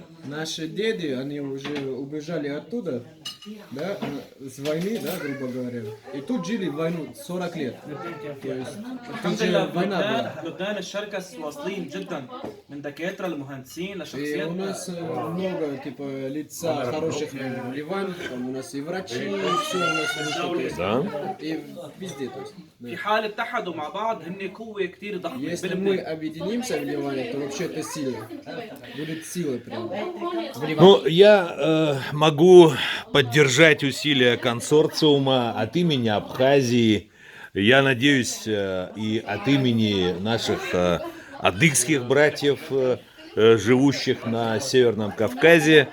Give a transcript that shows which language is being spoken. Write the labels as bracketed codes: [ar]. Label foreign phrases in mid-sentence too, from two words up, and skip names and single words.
[ru] Наши деды, они уже убежали оттуда, да, с войны, да, грубо говоря. И тут жили войну 40 лет. То есть, [ar] الحمد [ru] тут [ar] لله [ru] же война была. [ar] بلبنان، لبنان الشركس واصلين جدا من دكاتره لمهندسين [ru] И [ar] لشخصيات. [ru] у нас много, типа, лица хороших в Ливане, там у нас и врачи, и все у нас высокое. Да? И везде, то есть. [ar] في حال اتحدوا مع بعض هن قوه كثير ضخمه [ru] Если мы [ar] بلبنان. [ru] объединимся в Ливане, то вообще это сила. Будет сила прям. В Ливане. Ну, я могу поддержать усилия консорциума от имени Абхазии. Я надеюсь, и от имени наших адыгских братьев, живущих на Северном Кавказе.